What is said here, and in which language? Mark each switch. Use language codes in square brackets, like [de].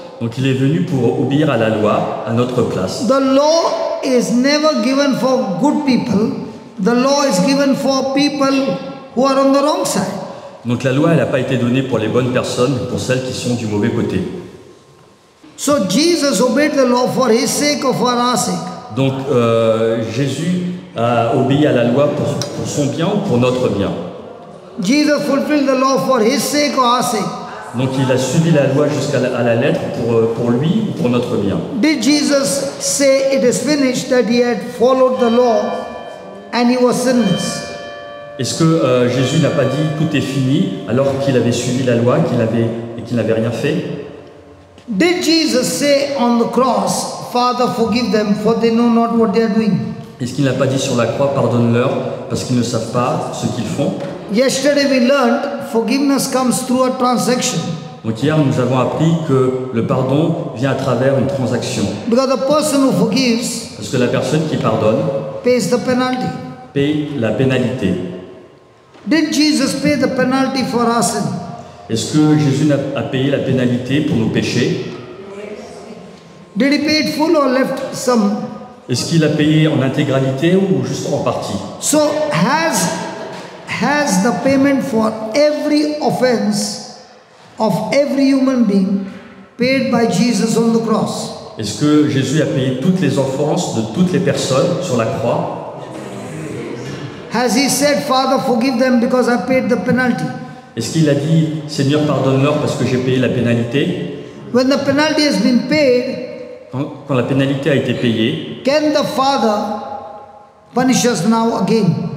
[fr] Donc il est venu pour obéir à la loi à notre place. [en] The law is never given for good people. The law is given for people who are on the wrong side. [fr] Donc la loi, elle n'a pas été donnée pour les bonnes personnes, mais pour celles qui sont du mauvais côté. [en] So Jesus obeyed the law for his sake or for our sake. [fr] Donc Jésus a obéi à la loi pour son bien ou pour notre bien. [en] Jesus fulfilled the law for his sake or our sake. [fr] Donc il a suivi la loi jusqu'à la lettre pour lui ou pour notre bien. [en] Did Jesus say it is finished, that he had followed the law and he was sinless? [fr] Est-ce que Jésus n'a pas dit tout est fini alors qu'il avait suivi la loi et qu'il n'avait rien fait? [en] Did Jesus say on the cross, Father, forgive them for they know not what they are doing? [fr] Est-ce qu'il n'a pas dit sur la croix, pardonne-leur parce qu'ils ne savent pas ce qu'ils font? [en] Yesterday we learned forgiveness comes through a transaction. [fr] Donc hier nous avons appris que le pardon vient à travers une transaction. [en] Because the person who forgives [fr] Parce que la personne qui pardonne [en] pays the penalty. [fr] paye la pénalité. [en] Did Jesus pay the penalty for our sin? [fr] Est-ce que Jésus a payé la pénalité pour nos péchés? [en] Did he pay it full or left some? [fr] Est-ce qu'il a payé en intégralité ou juste en partie? [en] So has the payment for every offense of every human being paid by Jesus on the cross? [fr] Est-ce que Jésus a payé toutes les offenses de toutes les personnes sur la croix? [en] Has he said, Father, forgive them because I paid the penalty? [fr] Est-ce qu'il a dit, Seigneur, pardonne-leur parce que j'ai payé la pénalité? [en] When the penalty has been paid, [fr] Quand la pénalité a été payée, [en] can the Father punish us now again?